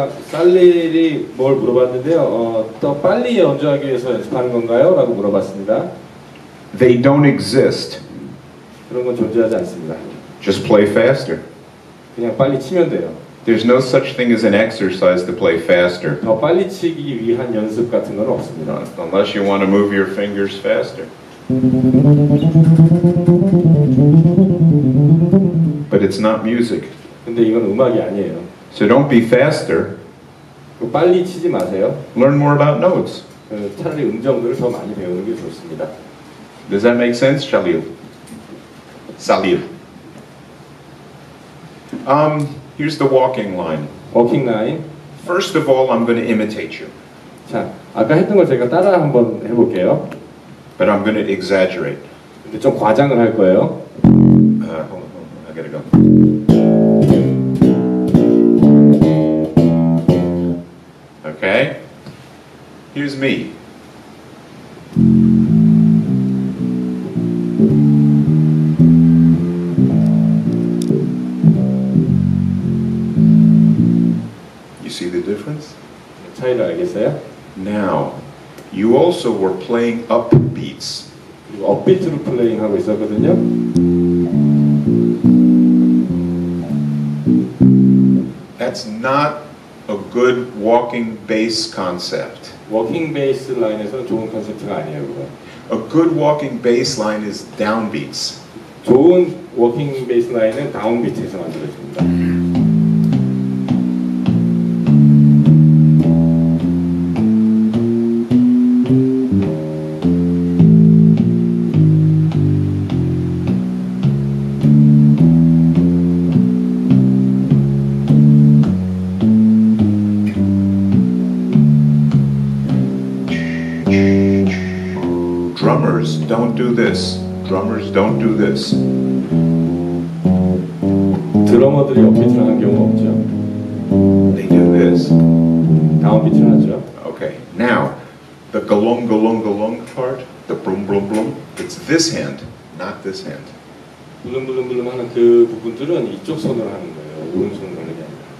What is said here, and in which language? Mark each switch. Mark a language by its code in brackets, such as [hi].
[ko] 살릴이 뭘 물어봤는데요. 더 빨리 연주하기 위해서 연습하는 건가요? 라고 물어봤습니다. [en] They don't exist. [ko] 그런 건 존재하지 않습니다. [en] Just play faster. [ko] 그냥 빨리 치면 돼요. [en] There's no such thing as an exercise to play faster. [ko] 더 빨리 치기 위한 연습 같은 건 없습니다. [en] Unless you want to move your fingers faster. But it's not music. [ko] 근데 이건 음악이 아니에요. [en] So don't be faster. [ko] 빨리 치지 마세요. [en] Learn more about notes. [ko] 차라리 음정들을 더 많이 배우는 게 좋습니다. [en] Does that make sense, Salil? Salil. Here's the walking line. [ko] 워킹 라인. [en] First of all, I'm going to imitate you. [ko] 자, 아까 했던 걸 제가 따라 한번 해볼게요. [en] But I'm going to exaggerate. [ko] 근데 좀 과장을 할 거예요. [en] Hold on, I gotta go. Okay? Here's me. You see the difference? [ko] 차이를 알겠어요? [en] Now, you also were playing up beats. [ko] 그리고 업비트로 플레잉 하고 있었거든요. [en] That's not a good walking bass concept. [ko] 워킹 베이스 라인에서는 좋은 컨셉트가 아니에요, 그거. [en] A good walking bass line is downbeats. [ko] 좋은 워킹 베이스 라인은 다운비트에서 만들어집니다. [en] Drummers don't do this. Drummers don't do this. [ko] 드러머들이 업비트를 하는 경우가 없죠. [en] They do this. [ko] 다운비트를 하죠. [en] Okay, now, the galung galung galung part, the brum brum brum, it's this hand, not this hand. [ko] 블룸블룸블룸 하는 그 부분들은 이쪽 손으로 하는 거예요. 오른손으로 하는 게 아니라.